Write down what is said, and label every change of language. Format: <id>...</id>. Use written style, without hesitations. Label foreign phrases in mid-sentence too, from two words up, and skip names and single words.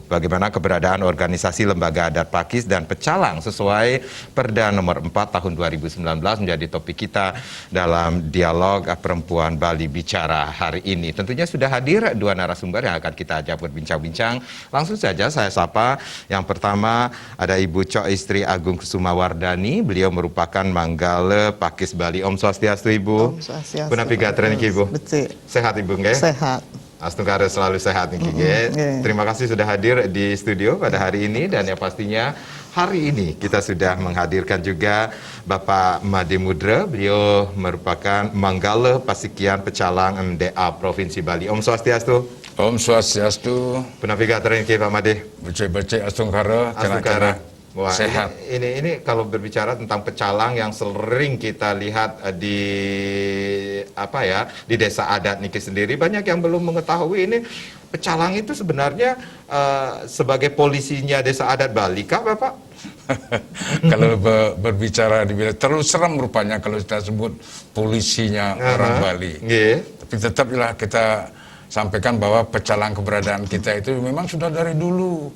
<id>Bagaimana keberadaan organisasi lembaga adat Pakis dan Pecalang sesuai Perda nomor 4 tahun 2019 menjadi topik kita dalam dialog Perempuan Bali Bicara hari ini. Tentunya sudah hadir dua narasumber yang akan kita ajak berbincang-bincang. Langsung saja saya sapa. Yang pertama ada Ibu Cok Istri Agung Kusuma Wardani. Beliau merupakan Manggala Pakis Bali.</id> <ban>Om Swastiastu</ban> <id>Ibu.</id> <ban>Om Swastiastu. Punapi gatrani Ibu.</ban> <id>Betul. Sehat Ibu nggih? Sehat. Astungkara selalu sehat nih Kiki. Terima kasih sudah hadir di studio pada hari ini, dan yang pastinya hari ini kita sudah menghadirkan juga Bapak Made Mudra. Beliau merupakan Manggala Pasikian Pecalang MDA Provinsi Bali.</id> <ban>Om Swastiastu. Om Swastiastu. Punapi gatrani Pak Made. Becek-becek Astungkara.</ban> <id>Astungkara. Wah, sehat. Ini kalau berbicara tentang pecalang yang sering kita lihat di di desa adat Niki sendiri, banyak yang belum mengetahui ini pecalang itu sebenarnya sebagai polisinya desa adat Bali kah, Bapak? Kalau berbicara terlalu serem rupanya kalau kita sebut polisinya orang Bali. Tapi tetaplah kita sampaikan bahwa pecalang keberadaan kita itu memang sudah dari dulu.</id>